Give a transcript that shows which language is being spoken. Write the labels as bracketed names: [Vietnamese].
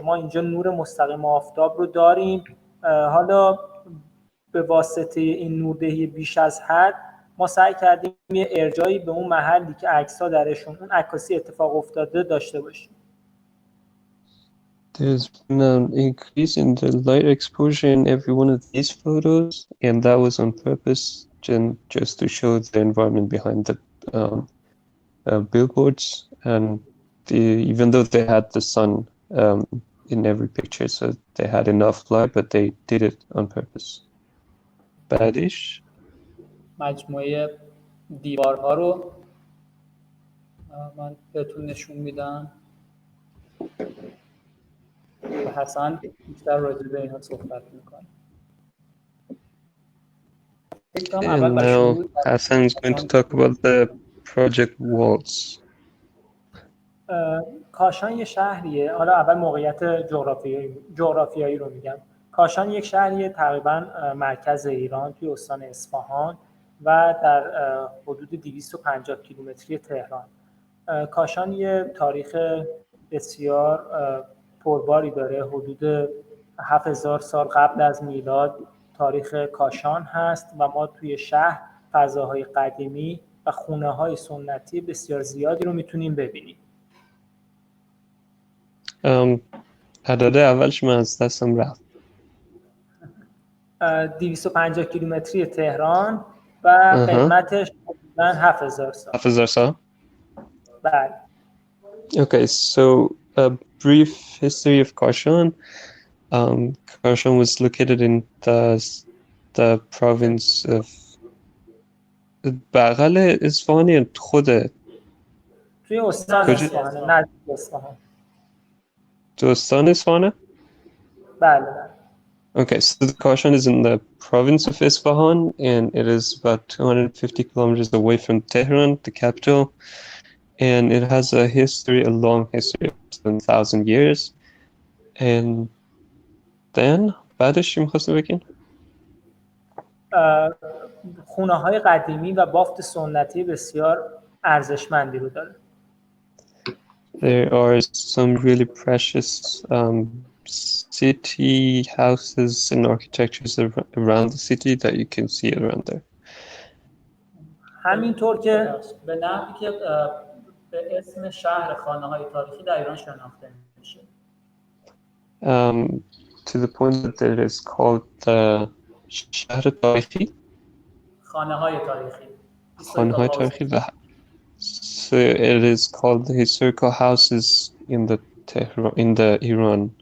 [Persian] ما اینجا نور مستقیم آفتاب رو داریم. حالا به واسطه این نوردهی بیش از حد ما سعی کردیم یه ارجایی به اون محلی که عکس‌ها درشون اون عکاسی اتفاق افتاده داشته باشیم. [English] There's been an increase in the light exposure in every one of these photos, and that was on purpose, just to show the environment behind the billboards. And even though they had the sun in every picture, so they had enough light, but they did it on purpose. [Persian] بعدش مجموعه دیوارها رو من بهتون نشون میدم و حسن بیشتر راجع به اینها صحبت میکنه. [English] And now Hassan is going to talk about the project walls. [Persian] کاشان یه شهریه. حالا اول موقعیت جغرافیایی رو میگم. کاشان یک شهریه تقریبا مرکز ایران توی استان اصفهان و در حدود 250 کیلومتری تهران. کاشان یه تاریخ بسیار پرباری داره. حدود 7000 سال قبل از میلاد تاریخ کاشان هست و ما توی شهر فضاهای قدیمی و خونه‌های سنتی بسیار زیادی رو میتونیم ببینیم. عدد اولش من از دستم رفت. 250 کیلومتری تهران و قدمتش حدوداً 7000 سال. 7000 سال؟ بله. [English] Okay, so a brief history of Kashan. Kashan was located in the province of [Persian] بغل اصفهان خوده. توی استان اصفهان، نه اصفهان. تو استان اصفهان؟ بله بله. [English] Okay, so the Kashan is in the province of Isfahan, and it is about 250 kilometers away from Tehran, the capital. And it has a long history of 7,000 years. And then, [Persian] بعدش چی می‌خواستی بگین؟ خونه‌های قدیمی و بافت سنتی بسیار ارزشمندی رو داره. [English] There are some really precious city houses and architectures around the city that you can see around there. [Persian] همینطور که به نحوی که به اسم شهر خانه‌های تاریخی در ایران شناخته میشه. [English] To the point that it is called [Persian] شهر تاریخی. خانه‌های تاریخی. خانه‌های تاریخی [English] So it is called the historical houses in the Tehran, in the Iran.